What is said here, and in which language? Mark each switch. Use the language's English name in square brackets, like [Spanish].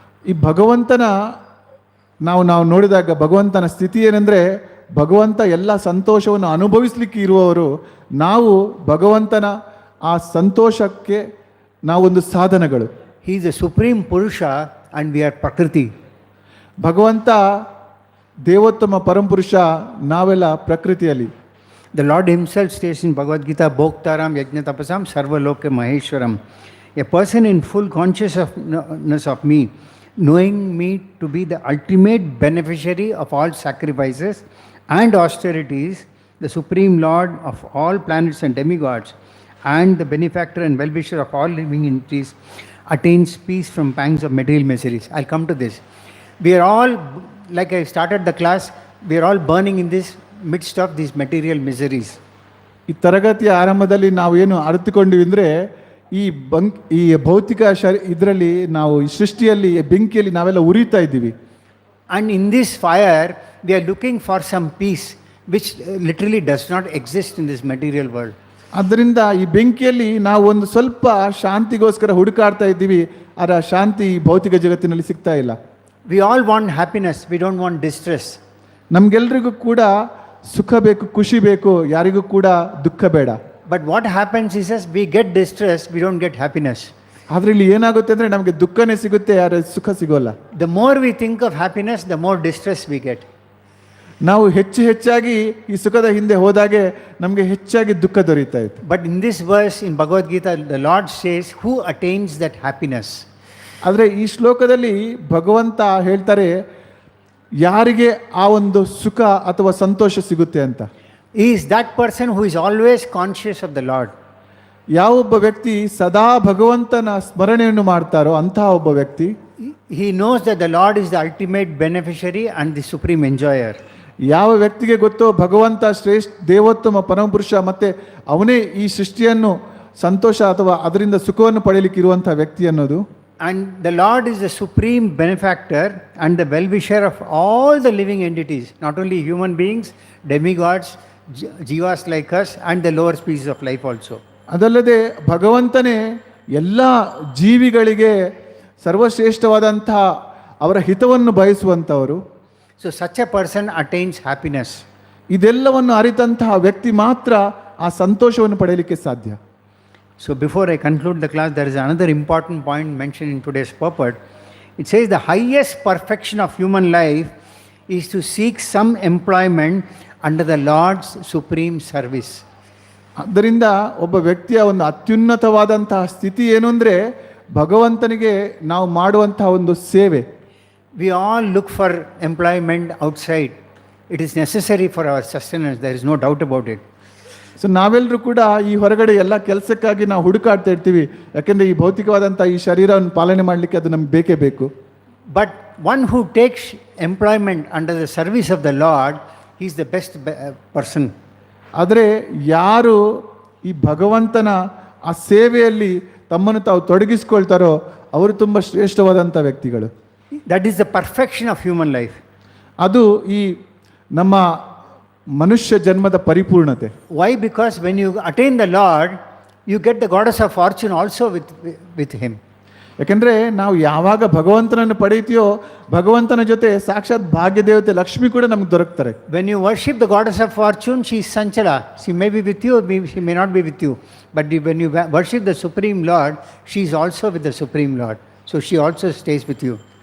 [Kannada] ಈ ಭಗವಂತನ ನಾವು ನೋಡಿದಾಗ ಭಗವಂತನ ಸ್ಥಿತಿ ಏನಂದರೆ, ಭಗವಂತ ಎಲ್ಲ ಸಂತೋಷವನ್ನು ಅನುಭವಿಸ್ಲಿಕ್ಕೆ ಇರುವವರು, ನಾವು ಭಗವಂತನ ಆ ಸಂತೋಷಕ್ಕೆ ನಾವೊಂದು ಸಾಧನಗಳು. [English] He is the supreme Purusha and we are Prakriti. [Kannada] ಭಗವಂತ ದೇವೋತ್ತಮ ಪರಮಪುರುಷ, ನಾವೆಲ್ಲ ಪ್ರಕೃತಿಯಲ್ಲಿ. [English] The Lord himself states in Bhagavad Gita, [Sanskrit] Bhoktaram Yajna Tapasam Sarva Loke Maheshwaram. [English] A person in full consciousness of me, knowing me to be the ultimate beneficiary of all sacrifices and austerities, the Supreme Lord of all planets and demigods, and the benefactor and well-wisher of all living entities, attains peace from pangs of material miseries. I'll come to this. We are all, like I started the class, we are all burning in this midst of these material miseries. [Kannada] ಈ ತರಗತಿಯ ಆರಂಭದಲ್ಲಿ ನಾವು ಏನು ಅರಿತುಕೊಂಡಿವಿ ಅಂದರೆ, ಈ ಭೌತಿಕ ಇದರಲ್ಲಿ ನಾವು ಈ ಸೃಷ್ಟಿಯಲ್ಲಿ ಬೆಂಕಿಯಲ್ಲಿ ನಾವೆಲ್ಲ ಉರಿತಾ ಇದ್ದೀವಿ. [English] And in this fire, we are looking for some peace which literally does not exist in this material world. [Kannada] ಆದ್ದರಿಂದ ಈ ಬೆಂಕಿಯಲ್ಲಿ ನಾವು ಒಂದು ಸ್ವಲ್ಪ ಶಾಂತಿಗೋಸ್ಕರ ಹುಡುಕಾಡ್ತಾ ಇದ್ದೀವಿ, ಅದರ ಶಾಂತಿ ಈ ಭೌತಿಕ ಜಗತ್ತಿನಲ್ಲಿ ಸಿಗ್ತಾ ಇಲ್ಲ. [English] We all want happiness, we don't want distress. [Kannada] ನಮ್ಗೆಲ್ರಿಗೂ ಕೂಡ ಸುಖ ಬೇಕು, ಖುಷಿ ಬೇಕು, ಯಾರಿಗೂ ಕೂಡ ದುಃಖ ಬೇಡ. [English] But what happens is we get distress, we don't get happiness. [Kannada] ಆದ್ರೆ ಇಲ್ಲಿ ಏನಾಗುತ್ತೆ ಅಂದ್ರೆ ನಮಗೆ ದುಃಖನೇ ಸಿಗುತ್ತೆ, ಯಾರು ಸುಖ ಸಿಗೋಲ್ಲ. [English] The more we think of happiness, the more distress we get. [Kannada] ನಾವು ಹೆಚ್ಚಾಗಿ ಈ ಸುಖದ ಹಿಂದೆ ಹೋದಾಗೆ ನಮಗೆ ಹೆಚ್ಚಾಗಿ ದುಃಖ ದೊರೀತಾ ಇತ್ತು. [English] But in this verse in Bhagavad Gita, the Lord says, who attains that happiness? [Kannada] ಆದರೆ ಈ ಶ್ಲೋಕದಲ್ಲಿ ಭಗವಂತ ಹೇಳ್ತಾರೆ ಯಾರಿಗೆ ಆ ಒಂದು ಸುಖ ಅಥವಾ ಸಂತೋಷ ಸಿಗುತ್ತೆ ಅಂತ. [English] Is that person who is always conscious of the Lord. [Kannada] ಯಾವೊಬ್ಬ ವ್ಯಕ್ತಿ ಸದಾ ಭಗವಂತನ ಸ್ಮರಣೆಯನ್ನು ಮಾಡ್ತಾರೋ ಅಂತಹ ಒಬ್ಬ ವ್ಯಕ್ತಿ, [English] He knows that the Lord is the ultimate beneficiary and the supreme enjoyer. [Kannada] ಯಾವ ವ್ಯಕ್ತಿಗೆ ಗೊತ್ತೋ ಭಗವಂತ ಶ್ರೇಷ್ಠ ದೇವೋತ್ತಮ ಪರಮಪುರುಷ ಮತ್ತೆ ಅವನೇ ಈ ಸೃಷ್ಟಿಯನ್ನು ಸಂತೋಷ ಅಥವಾ ಅದರಿಂದ ಸುಖವನ್ನು ಪಡೆಯಲಿಕ್ಕೆ ಇರುವಂತಹ ವ್ಯಕ್ತಿ ಅನ್ನೋದು. [English] And the Lord is the supreme benefactor and the well-wisher of all the living entities, not only human beings, demigods, jivas like us, and the lower species of life also. [Kannada] ಅದಲ್ಲದೆ ಭಗವಂತನೇ ಎಲ್ಲ ಜೀವಿಗಳಿಗೆ ಸರ್ವಶ್ರೇಷ್ಠವಾದಂತಹ ಅವರ ಹಿತವನ್ನು ಬಯಸುವಂಥವರು. [English] So such a person attains happiness. [Kannada] ಇದೆಲ್ಲವನ್ನು ಅರಿತಂತಹ ವ್ಯಕ್ತಿ ಮಾತ್ರ ಆ ಸಂತೋಷವನ್ನು ಪಡೆಯಲಿಕ್ಕೆ ಸಾಧ್ಯ. [English] So before I conclude the class, there is another important point mentioned in today's purport. It says the highest perfection of human life is to seek some employment under the Lord's supreme service. [Kannada] ಆದ್ದರಿಂದ ಒಬ್ಬ ವ್ಯಕ್ತಿಯ ಒಂದು ಅತ್ಯುನ್ನತವಾದಂತಹ ಸ್ಥಿತಿ ಏನು ಅಂದರೆ ಭಗವಂತನಿಗೆ ನಾವು ಮಾಡುವಂತಹ ಒಂದು ಸೇವೆ. [English] We all look for employment outside. It is necessary for our sustenance. There is no doubt about it. [Kannada] So ನಾವೆಲ್ಲರೂ ಕೂಡ ಈ ಹೊರಗಡೆ ಎಲ್ಲ ಕೆಲಸಕ್ಕಾಗಿ ನಾವು ಹುಡುಕಾಡ್ತಾ ಇರ್ತೀವಿ, ಯಾಕೆಂದರೆ ಈ ಭೌತಿಕವಾದಂಥ ಈ ಶರೀರವನ್ನು ಪಾಲನೆ ಮಾಡಲಿಕ್ಕೆ ಅದು ನಮ್ಗೆ ಬೇಕೇ ಬೇಕು. [English] But one who takes employment under the service of the Lord, he is the best person. [Kannada] ಆದರೆ ಯಾರು ಈ ಭಗವಂತನ ಆ ಸೇವೆಯಲ್ಲಿ ತಮ್ಮನ್ನು ತಾವು ತೊಡಗಿಸ್ಕೊಳ್ತಾರೋ ಅವರು ತುಂಬ ಶ್ರೇಷ್ಠವಾದಂಥ ವ್ಯಕ್ತಿಗಳು. [English] That is the perfection of human life. [Kannada] ಅದು ಈ ನಮ್ಮ ಮನುಷ್ಯ ಜನ್ಮದ ಪರಿಪೂರ್ಣತೆ. [English] Why? Because when you attain the Lord, you get the goddess of fortune also with him. [Kannada] ಯಾಕೆಂದರೆ ನಾವು ಯಾವಾಗ ಭಗವಂತನನ್ನು ಪಡೆಯುತ್ತೀಯೋ ಭಗವಂತನ ಜೊತೆ ಸಾಕ್ಷಾತ್ ಭಾಗ್ಯ ದೇವತೆ ಲಕ್ಷ್ಮಿ ಕೂಡ ನಮ್ಗೆ ದೊರಕ್ತಾರೆ. [English] When you worship the goddess of fortune, she is Sanchala. She may be with you, she may not be with you. But when you worship the Supreme Lord, she is also with the Supreme Lord. So she also stays with you.